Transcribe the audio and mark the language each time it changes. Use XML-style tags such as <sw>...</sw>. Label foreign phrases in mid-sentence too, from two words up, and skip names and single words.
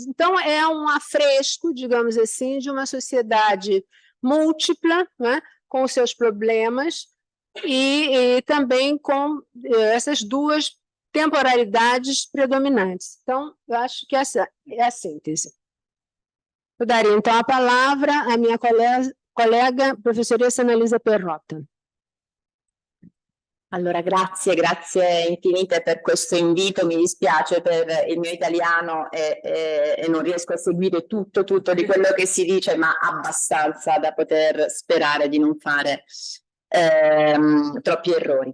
<pt>Então, é um afresco, digamos assim, de uma sociedade múltipla, né? Com os seus problemas, e também com essas duas temporalidades predominantes. Então, eu acho que essa é a síntese. Eu daria, então, a palavra à minha colega professoressa Annalisa Perrotta.</pt> <it>Allora, grazie infinite per questo invito. Mi dispiace per il mio italiano e non riesco a seguire tutto di quello che si dice, ma abbastanza da poter sperare di non fare troppi errori.</it>